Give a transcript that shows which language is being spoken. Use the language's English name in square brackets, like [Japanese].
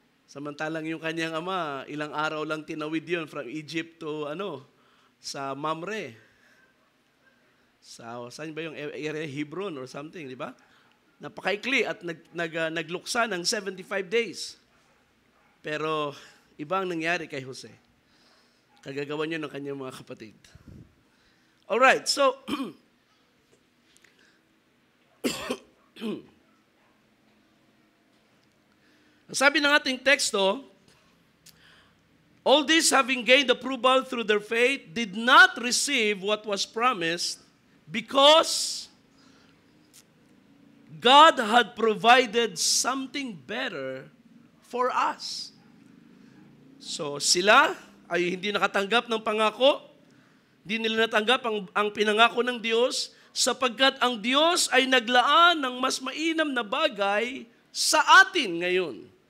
[Filipino] Samantalang yung kanyang ama, ilang araw lang tinawid yun [English] from Egypt to [Filipino] sa Mamre. Saan ba yung area? [English] Hebron or something, [Filipino] di ba? Napakaikli at nagluksa ng 75 days. Pero ibang nangyari kay Jose. Kagagawa niya ng kanyang mga kapatid. [English] Alright, so [Filipino] sabi ng ating teksto, [English] all this having gained approval through their faith, did not receive what was promised because God had provided something better for us. [Filipino] So sila ay hindi nakatanggap ng pangako, hindi nila natanggap ang pinangako ng Diyos, sapagkat ang Diyos ay naglaan ng mas mainam na bagay sa atin ngayon.